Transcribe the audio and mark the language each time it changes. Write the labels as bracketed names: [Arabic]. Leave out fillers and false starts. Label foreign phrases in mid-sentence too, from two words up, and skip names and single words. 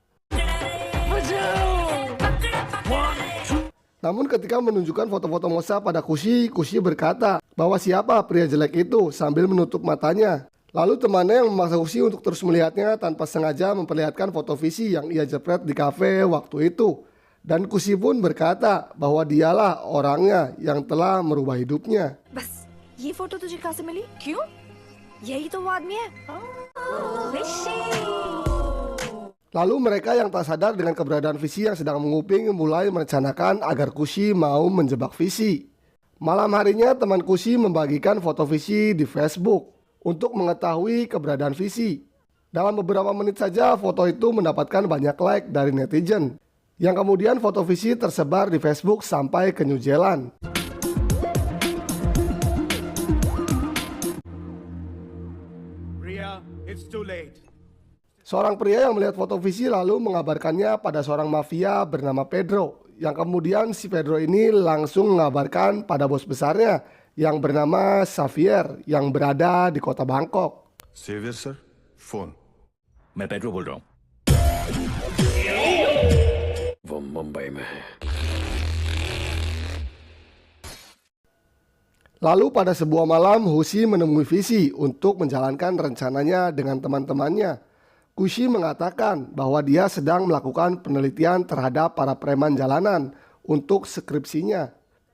[Indonesian] Namun ketika menunjukkan foto-foto Mosa pada Kushi, Kushi berkata bahwa siapa pria jelek itu sambil menutup matanya. Lalu temannya yang memaksa Kushi untuk terus melihatnya tanpa sengaja memperlihatkan foto Visi yang ia jepret di kafe waktu itu. Dan Kushi pun berkata bahwa dialah orangnya yang telah merubah hidupnya. [Hindi] बस ये फोटो तुझे कहाँ से मिली? क्यों? यही तो वो आदमी है। [Indonesian] Lalu mereka yang tak sadar dengan keberadaan Visi yang sedang menguping mulai merencanakan agar Kushi mau menjebak Visi. Malam harinya teman Kushi membagikan foto Visi di Facebook untuk mengetahui keberadaan Visi. Dalam beberapa menit saja foto itu mendapatkan banyak like dari netizen. Yang kemudian foto Visi tersebar di Facebook sampai ke New Zealand. [English] Ria, it's too late. [Indonesian] Seorang pria yang melihat foto Visi lalu mengabarkannya pada seorang mafia bernama Pedro. Yang kemudian si Pedro ini langsung mengabarkan pada bos besarnya yang bernama Xavier yang berada di kota Bangkok. [English] Xavier sir, phone. [Hindi] मैं पेड्रो बोल रहा हूँ। वो मुंबई में है। [Indonesian] Lalu pada sebuah malam Hushi menemui Visi untuk menjalankan rencananya dengan teman-temannya. Kushi mengatakan bahwa dia sedang melakukan penelitian terhadap para preman jalanan untuk skripsinya.